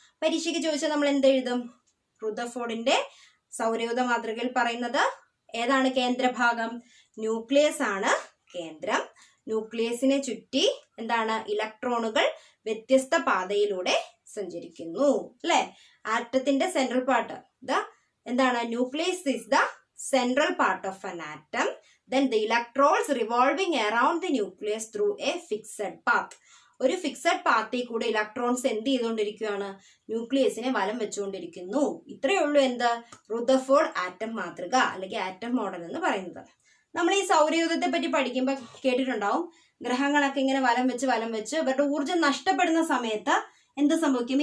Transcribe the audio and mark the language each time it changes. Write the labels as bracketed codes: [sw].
[ml] പരീക്ഷയ്ക്ക് ചോദിച്ചാൽ നമ്മൾ എന്തെഴുതും? റുദർഫോർഡിന്റെ സൗരയൂഥ മാതൃകയിൽ പറയുന്നത് ഏതാണ് കേന്ദ്രഭാഗം? ന്യൂക്ലിയസ് ആണ് കേന്ദ്രം. ന്യൂക്ലിയസിനെ ചുറ്റി എന്താണ്? ഇലക്ട്രോണുകൾ വ്യത്യസ്ത പാതയിലൂടെ സഞ്ചരിക്കുന്നു അല്ലെ. ആറ്റത്തിന്റെ സെൻട്രൽ പാർട്ട് എന്താണ്? [en] Nucleus is the central part of an atom. Then the electrons revolving around the nucleus through a fixed path. [ml] ഒരു ഫിക്സഡ് പാത്തിൽ കൂടെ ഇലക്ട്രോൺസ് എന്ത് ചെയ്തുകൊണ്ടിരിക്കുകയാണ്? ന്യൂക്ലിയസിനെ വലം വെച്ചുകൊണ്ടിരിക്കുന്നു. ഇത്രയേ ഉള്ളൂ എന്ത്? റുദർഫോർഡ് ആറ്റം മാതൃക അല്ലെങ്കിൽ ആറ്റം മോഡൽ എന്ന് പറയുന്നത്. നമ്മൾ ഈ സൗരയൂഥത്തെ പറ്റി പഠിക്കുമ്പോൾ കേട്ടിട്ടുണ്ടാവും, ഗ്രഹങ്ങളൊക്കെ ഇങ്ങനെ വലം വെച്ച് ഇവരുടെ ഊർജ്ജം നഷ്ടപ്പെടുന്ന സമയത്ത് എന്ത് സംഭവിക്കും?